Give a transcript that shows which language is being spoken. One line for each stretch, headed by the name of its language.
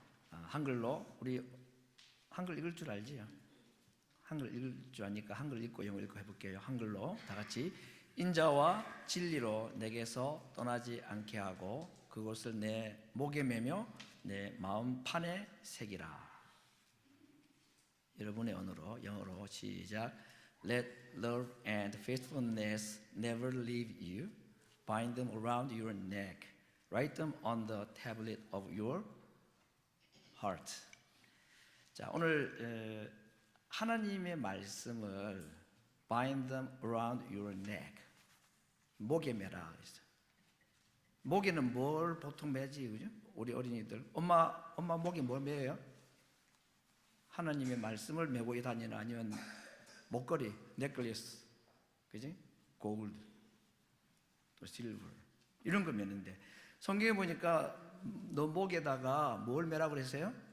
Korean: 한글로 우리 한글 읽을 줄 알지요? 한글 읽을 줄 아니까 한글 읽고 영어 읽고 해볼게요. 한글로 다 같이. 인자와 진리로 내게서 떠나지 않게 하고 그것을 내 목에 매며 내 마음 판에 새기라. 여러분의 언어로 영어로 시작.
English: Let love and faithfulness never leave you. Bind them around your neck. Write them on the tablet of your heart.
Korean: 자, 오늘 하나님의 말씀을
English: bind them around your neck.
Korean: 목에 매라 그랬어요. 목에는 뭘 보통 매지, 그죠? 우리 어린이들 엄마 목에 뭘 매요? 하나님의 말씀을 메고 다니나 아니면 목걸이, 넥클리스, 그지? 골드, 또 실버 이런 거 매는데 성경에 보니까 너 목에다가 뭘 매라고 그랬어요?